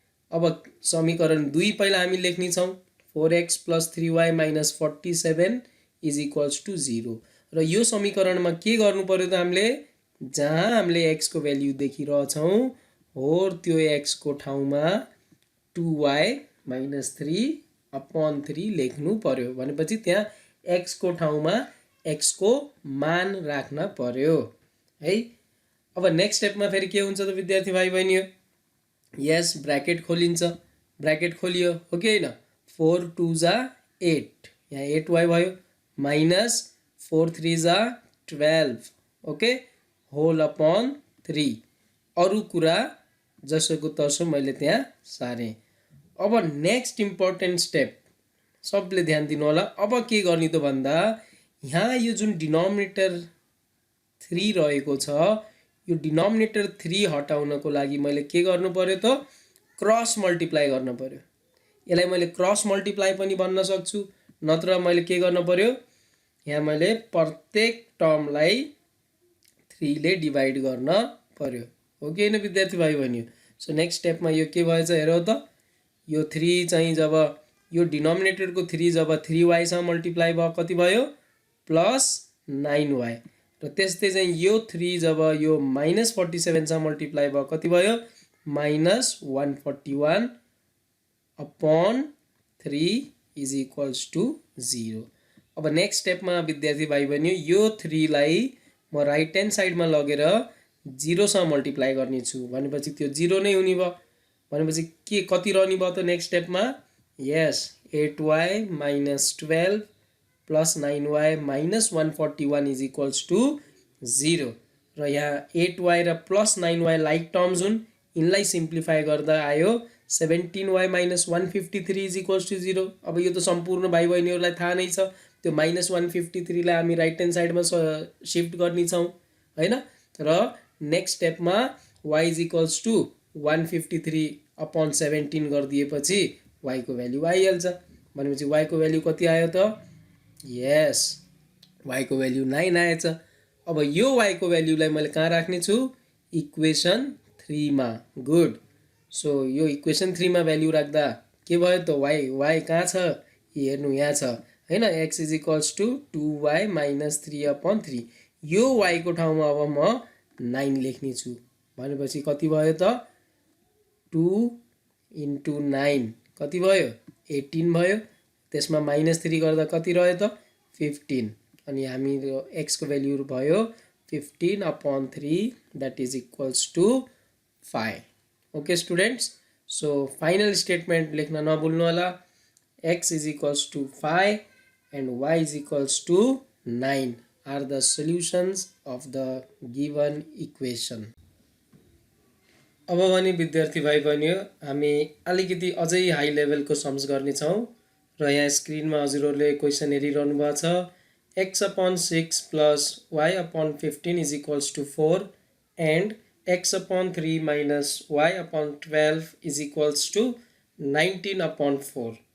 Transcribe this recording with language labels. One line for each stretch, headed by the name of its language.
Nepali: अब समीकरण 2 पहिला हामी लेख्ने छौं 4x + 3y - 47 = 0 र यो समीकरणमा के गर्नु पर्यो त हामीले जहाँ हामीले x को भ्यालु देखिरहेछौं हो त्यो x को ठाउँमा 2y - 3/3 लेख्नु पर्यो। भनेपछि त्यहाँ x को ठाउँमा x को मान राख्न पर्यो है। अब नेक्स्ट स्टेपमा फेरि के हुन्छ त विद्यार्थी भाइ बहिनी? यस, ब्र्याकेट खोलिन्छ, ब्र्याकेट खोलियो हो कि होइन? 4 2 जा 8, यहाँ 8y भयो, माइनस 4 3 जा 12, ओके, होल अपन 3। अरू कुरा जसोको तसो मैले त्यहाँ सारेँ। अब नेक्स्ट इम्पोर्टेन्ट स्टेप, सबले ध्यान दिनु होला। अब के गर्ने त भन्दा यहाँ यो जुन डिनोमिनेटर 3 रहेको छ, यो डिनोमिनेटर 3 हटाउनको लागि मैले के गर्नु पर्यो त? क्रस मल्टिप्लाई गर्न पर्यो। यसलाई मैले क्रस मल्टिप्लाई पनि भन्न सक्छु, नत्र मैले के गर्न पर्यो? यहाँ मैले प्रत्येक टर्मलाई 3 ले डिभाइड गर्न पर्यो, हो कि होइन विद्यार्थी भाइ बहिनी? सो नेक्स्ट स्टेपमा यो के भएछ हेरौ त? यो 3 चाहिँ जब यो डिनोमिनेटरको 3 जब 3y सँग मल्टिप्लाई भयो कति भयो? Plus 9y। र त्यस्तै चाहिँ यो 3 जब यो माइनस 47 सँग मल्टिप्लाई भयो कति भयो?
English: Minus 141 upon 3 is equals to 0।
Nepali: अब नेक्स्ट स्टेपमा विद्यार्थी भाइ बहिनी यो 3 लाई म राइट ह्यान्ड साइडमा लगेर 0 सँग मल्टिप्लाई गर्नेछु, भनेपछि त्यो 0 नै हुने भयो। भनेपछि के कति रहने भयो त next स्टेपमा?
English: Yes, 8y minus 12 plus 9y minus 141 is equals to 0।
Nepali: र यहाँ 8y र प्लस 9y लाइक टर्म्स हुन्, यिनलाई सिम्प्लिफाई गर्दा आयो 17y minus 153 is equals to 0। अब यो त सम्पूर्ण भाइ बहिनीहरूलाई थाहा नै छ, त्यो माइनस 153 लाई हामी राइट ह्यान्ड साइडमा सिफ्ट गर्नेछौँ होइन। र next स्टेपमा y is equals to 153 upon 17 गरिदिएपछि y को भ्याल्यु आइहाल्छ। भनेपछि y को भ्याल्यु कति आयो त? यस, y को भ्याल्यु 9 आएछ। अब यो y को भ्याल्युलाई मैले कहाँ राख्ने छु? इक्वेसन 3 मा। गुड। सो यो इक्वेसन 3 मा भ्याल्यु राख्दा के भयो त? y कहाँ छ? हेर्नु यहाँ छ हैन, x is equals to 2y minus 3 upon 3। यो y को ठाउँमा अब म 9 लेख्ने छु, भनेपछि कति भयो त? 2 इन्टु 9 कति भयो? 18 भयो। त्यसमा माइनस 3 गर्दा कति रह्यो त? 15। अनि हाम्रो x को भ्याल्यु भयो 15 upon 3, that is equals to 5। Okay students, so final statement लेख्न नभुल्नु होला।
English: x is equals to 5 and y is equals to 9 are the solutions of the given equation.
Nepali: अब भने विद्यार्थी भाइ बहिनीहरू, हामी अलिकति अझै हाई लेभलको सम्स गर्नेछौँ। र यहाँ स्क्रिनमा हजुरहरूले क्वेसन हेरिरहनु भएको छ।
English: x upon 6 plus y upon 15 is equals to 4 and x upon 3 minus y upon 12 is equals to 19 upon 4।